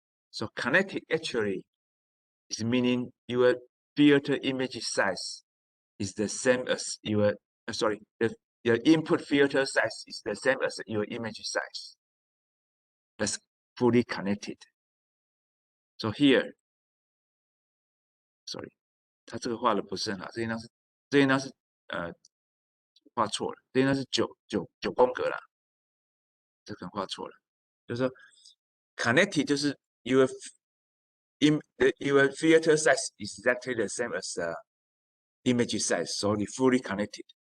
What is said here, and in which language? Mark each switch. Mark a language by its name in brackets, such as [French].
[English] So connected actually is meaning your filter image size is the same as your your input filter size is the same as your image size. That's fully connected. So here, sorry, [Chinese] 它这个画的不是很好，这应当是画错了，这应该是9宫格啦。这可能画错了，就是说 [English] connected 就是 your filter size is exactly the same as the image size, so you fully connected.